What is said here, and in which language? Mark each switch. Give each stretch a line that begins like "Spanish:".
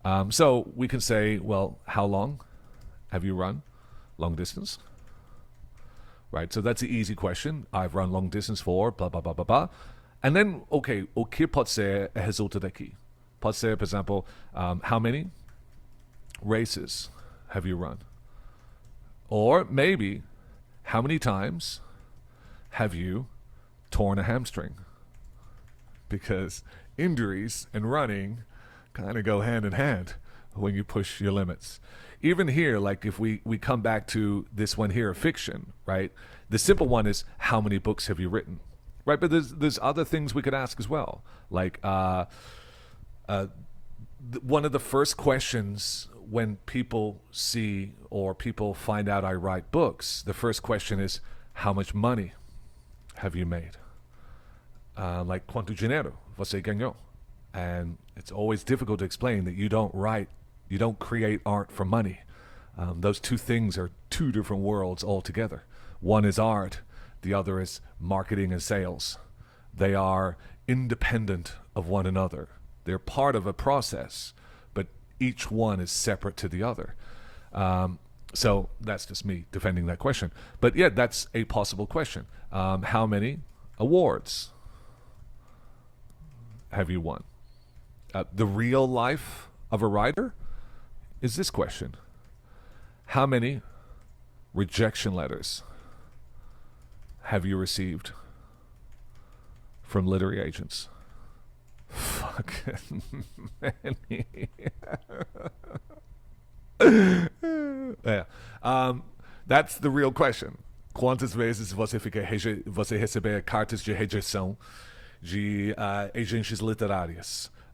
English: So we can say, well, how long have you run long distance? Right, so that's the easy question. I've run long distance for blah, blah, blah, blah, blah. And then, okay,
Portuguese: o que pode ser a resulta daqui? Pode ser, por example,
English: how many races have you run? Or maybe, how many times have you torn a hamstring? Because injuries and running kind of go hand in hand when you push your limits. Even here, like if we come back to this one here, fiction, right? The simple one is how many books have you written, right? But there's other things we could ask as well. Like one of the first questions when people see or people find out I write books, the first question is how much money have you made?
Portuguese: Like quanto dinheiro você ganhou?
English: And it's always difficult to explain that you don't create art for money. Those two things are two different worlds altogether. One is art, the other is marketing and sales. They are independent of one another. They're part of a process, but each one is separate to the other. So that's just me defending that question. But yeah, that's a possible question. How many awards have you won? The real life of a writer is this question. How many rejection letters have you received from literary agents? Fucking many. Yeah. That's the real question.
Portuguese: Quantas vezes você receber cartas de rejeição de agências literárias?